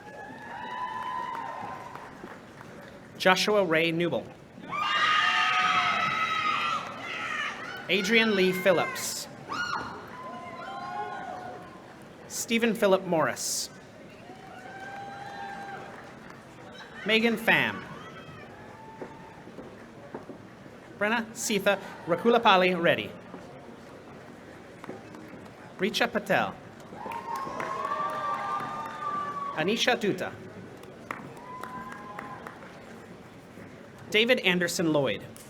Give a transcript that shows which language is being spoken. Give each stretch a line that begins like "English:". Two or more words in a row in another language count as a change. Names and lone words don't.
English: Joshua Ray Newell. Adrian Lee Phillips. Stephen Philip Morris. Megan Pham. Brenna Sitha Rakulapali Reddy. Richa Patel. Anisha Dutta. David Anderson Lloyd.